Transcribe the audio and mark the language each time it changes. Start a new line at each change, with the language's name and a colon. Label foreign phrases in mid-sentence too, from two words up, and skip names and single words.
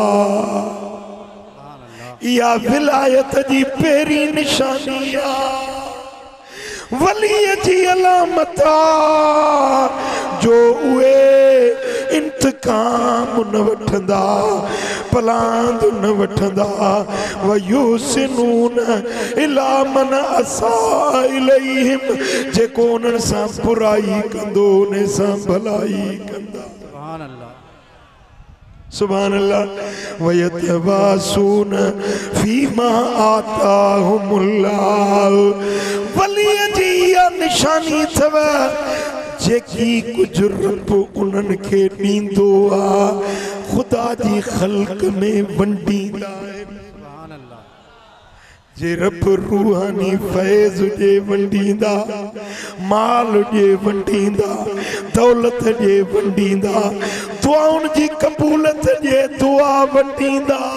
Sindhi: इहा विलायत जी पहिरीं निशानी आहे, वलीअ जी अलामत आहे जो उहे इंतकाम न वठंदा, पलांद न वठंदा।
Arabic: ويحسنون إلى من أساء إليهم,
Sindhi: जेको उन्हनि सां बुराई कंदो उन सां भलाई कंदा।
Arabic: سبحان الله، سبحان الله. ويتواسون فيما آتاهم الله,
Sindhi: वलीअ जी इहा निशानी अथव जेकी कुछ रब उन्हनि खे ॾींदो आहे ख़ुदा जी ख़ल्क़ में वंडींदा आहिनि। जे रब रूहानी फैज़ ॾे वंडींदा, माल ॾे वंडींदा, दौलत ॾे वंडींदा, दुआउनि जी क़बूलत ॾे दुआ वंडींदा।